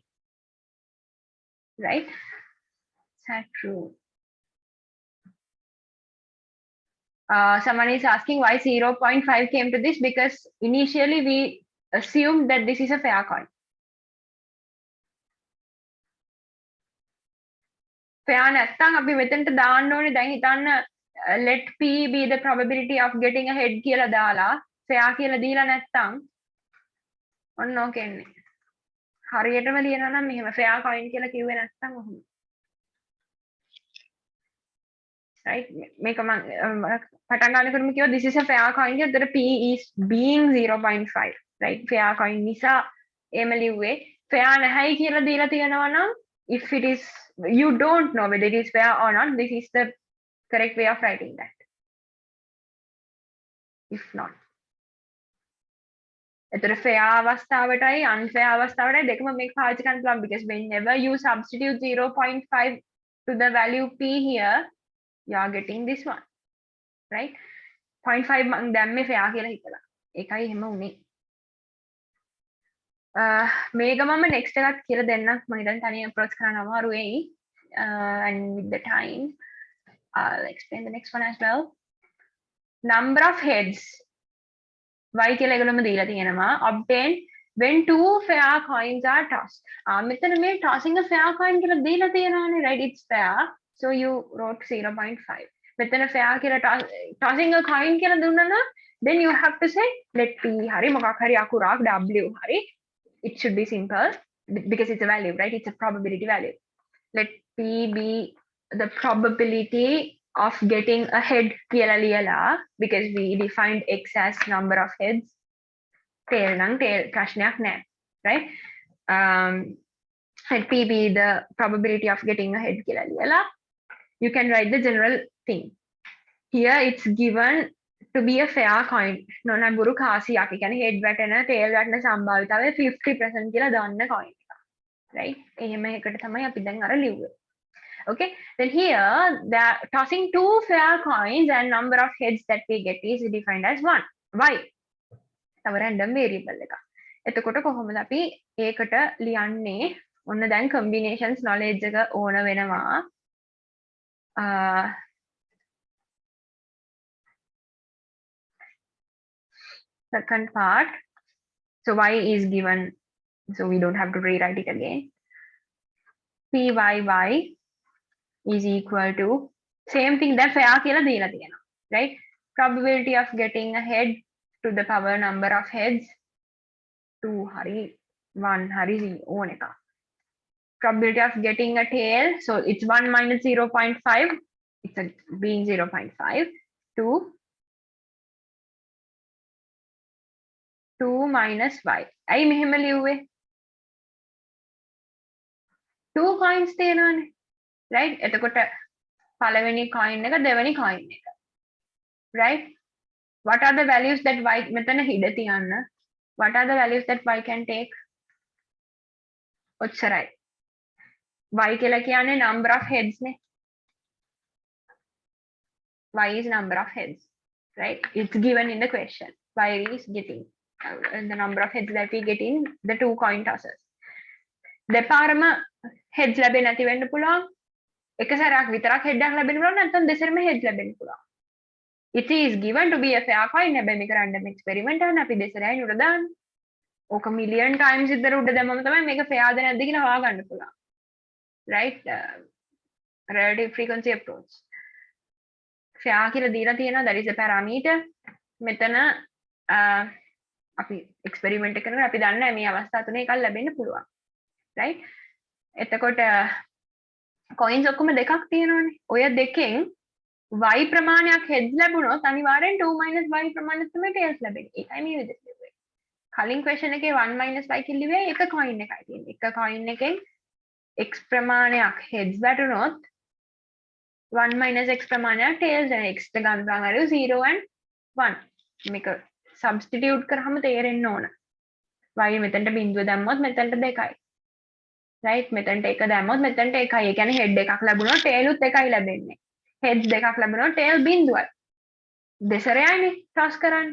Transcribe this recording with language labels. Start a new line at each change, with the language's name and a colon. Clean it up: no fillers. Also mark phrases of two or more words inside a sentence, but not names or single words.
English: Right? Is that true? Someone is asking why 0.5 came to this, because initially we assumed that this is a fair coin.
Sinhala: Fair නැත්තම් අපි මෙතනට දාන්න ඕනේ. දැන් හිතන්න
English: let p be the probability of getting a head
Sinhala: කියලා දාලා fair කියලා දීලා නැත්තම් ඔන්න ඕක එන්නේ. හරියටම ලියනවා නම් මෙහෙම
English: fair coin
Sinhala: කියලා කිව්වේ නැත්තම් ඔහොම.
English: Right?
Sinhala: මේක මම පටන් ගන්නකොටම කිව්වා
English: this is a fair coin
Sinhala: කියලා. ඒතර
English: p is being 0.5. Right? fair coin
Sinhala: නිසා එහෙම ලිව්වේ.
English: fair
Sinhala: නැහැයි කියලා දීලා තියෙනවා නම්
English: if it is, you don't know whether it is fair or not, this is the correct way of writing that. If not.
Sinhala: එතකොට fair අවස්ථාවටයි unfair අවස්ථාවටයි දෙකම මේක පාවිච්චි කරන්න පුළුවන්,
English: because whenever you substitute 0.5 to the value p here, you are getting this one.
Sinhala: Right? 0.5 මං දැම්මේ fair කියලා හිතලා. ඒකයි එහෙම උනේ. මේක මම next එකත් කියලා දෙන්නම්. මම හිතන්නේ තනියෙන් approach කරන්න අමාරු වෙයි.
English: And with the time I'll explain the next one as well. Number of heads y
Sinhala: කියලා ඒගොල්ලෝම දීලා තියෙනවා.
English: Obtain when two fair coins are tossed.
Sinhala: මෙතන මේ
English: tossing a fair coin
Sinhala: කියලා දීලා තියෙනවානේ,
English: right? It's fair, so you wrote 0.5.
Sinhala: මෙතන fair කියලා
English: tossing a coin
Sinhala: කියලා දුන්නා නම්
English: then you have to say let p
Sinhala: හරි මොකක් හරි අකුරක් w හරි.
English: It should be simple because it's a value, right? It's a probability value. Let p be the probability of getting a head
Sinhala: කියලා ලියලා,
English: because we defined x as number of heads.
Sinhala: tail නම් tail ප්‍රශ්නයක් නැහැ,
English: right? Let p be the probability of getting a head
Sinhala: කියලා ලියලා.
English: You can write the general thing. Here it's given to be a fair coin.
Sinhala: නොනබුරු කාසියක්. ඒ කියන්නේ head වැටෙන tail වැටෙන සම්භාවිතාවය 50% කියලා දාන්න coin එක. Right? එහෙම එකකට තමයි අපි දැන් අර ලිව්වේ.
English: Okay, then here the tossing two fair coins and number of heads that we get is defined as 1. Why?
Sinhala: තව
English: random variable
Sinhala: එක. එතකොට කොහොමද අපි ඒකට ලියන්නේ? ඔන්න දැන්
English: combinations knowledge
Sinhala: එක ඕන වෙනවා.
English: Second part. So y is given, so we don't have to rewrite it again. Pyy is equal to same thing that fair
Sinhala: කියලා දීලා තියෙනවා,
English: right? Probability of getting a head to the power number of heads 2
Sinhala: හරි 1 හරි ඕන එක.
English: Probability of getting a tail, so it's 1 minus 0.5, it's a being 0.5 to 2 minus y.
Sinhala: ඇයි මෙහෙම ලිව්වේ? 2 coins තියෙනවානේ, right? එතකොට පළවෙනි coin එක දෙවෙනි coin එක,
English: right? What are the values that y
Sinhala: මෙතන හිඩ තියන්න?
English: What are the values that y can take?
Sinhala: ඔච්චරයි. y කියලා කියන්නේ
English: number of heads
Sinhala: නේ.
English: y is number of heads, right? It's given in the question. y is getting the number of heads that we get in the two coin tosses.
Sinhala: දෙපාරම heads ලැබෙන්නේ නැති වෙන්න පුළුවන්. එක සැරයක් විතරක් head එකක් ලැබෙන්න පුළුවන්, නැත්නම් දෙසරම heads ලැබෙන්න පුළුවන්.
English: It is given to be a fair coin.
Sinhala: හැබැයි මේක
English: random experiment
Sinhala: එකක්. අපි දෙසරයි උඩ දාන්නේ. ඕක
English: million times
Sinhala: විතර උඩ දැම්මම තමයි මේක fair ද නැද්ද කියලා හොයාගන්න පුළුවන්.
English: Right? Relative frequency approach.
Sinhala: fair කියලා දීලා තියෙනවා,
English: that is a parameter.
Sinhala: මෙතන අපි experiment එක කරනකොට අපි දන්නේ මේ අවස්ථා තුනේ එකක් ලැබෙන්න පුළුවන්. Right? එතකොට coins ඔක්කොම දෙකක් තියෙනවානේ. ඔය දෙකෙන් y ප්‍රමාණයක් heads ලැබුණොත් අනිවාර්යෙන්
English: 2 minus y
Sinhala: ප්‍රමාණයක් තමයි tails ලැබෙන්නේ. ඒකයි මේ විදිහට ලිව්වේ. කලින් question එකේ
English: 1 minus y
Sinhala: කිව්වේ එක coin එකයි තියෙන්නේ. එක coin එකෙන් x ප්‍රමාණයක් heads වැටුනොත්
English: 1 minus x
Sinhala: ප්‍රමාණයක්
English: tails and x
Sinhala: ට ගන්න පුළුවන් හරිය
English: 0 and 1.
Sinhala: මේක substitute කරාම තේරෙන්න ඕන. y මෙතනට බිඳුව දැම්මොත් මෙතනට 2යි. right මෙතනට 1 දැම්මොත් මෙතනට 1යි. ඒ කියන්නේ head එකක් ලැබුණොත් tail උත් 1යි ලැබෙන්නේ. heads දෙකක් ලැබුණොත් tail බිඳුවයි. දෙසරයයිනේ toss කරන්නේ.